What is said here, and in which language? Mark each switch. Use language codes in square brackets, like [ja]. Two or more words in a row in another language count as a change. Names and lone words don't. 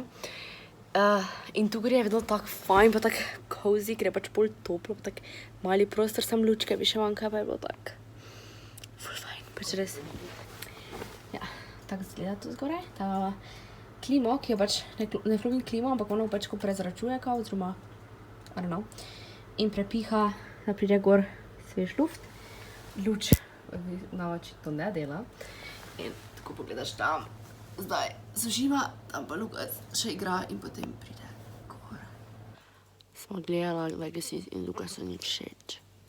[sl] In tu gori je vedno tako fajn, pa tako cozy, ker je pač bolj toplo, pa tak mali prostor, sam lučke bi še manjka, pa je bilo tako ful fajn, pač res. Ja, tako zgleda tu zgoraj. Ta klimo, ki je pač ne flugim klimo, ampak ono pač ko prezračuje kao, oziroma [en] I don't know. [sl] In prepiha, da pride gor svež luft. Luč na očitno ne dela. In tako pogledaš tam, zdaj sušima, tam pa Lukas še igra in potem pride gor. Smo gledala Legacies in Lukasu ni všeč.